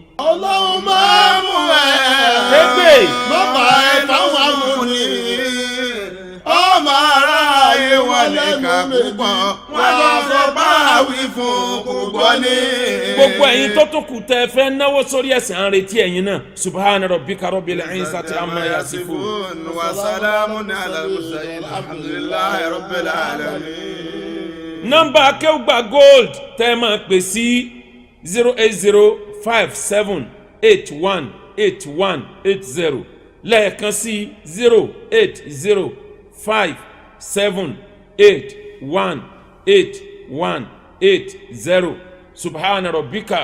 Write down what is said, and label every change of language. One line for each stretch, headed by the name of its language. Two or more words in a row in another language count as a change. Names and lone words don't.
Yoruba: Ọlọ́run máa mú Tẹ́gbè mọ́mọ́ ẹ fáwọn amúni. Ọmọ aráyé wọn lè kà púpọ̀. Wọ́n lọ sọ báwí fún kò gbọ́ ní. Gbogbo ẹ̀yin tó tún kù tẹ́ fẹ́ náwó sórí ẹ̀sìn à ń retí ẹ̀yin náà.
Arabic: سبحان ربك رب العزة عما يصفون. وسلام على المرسلين. الحمد لله رب العالمين.
Yoruba: Nọ́mbà Akéwùgbà Gold tẹ́ máa pè sí 08057818180 lẹ́ẹ̀kan sí 08057818180
Arabic: سبحان ربك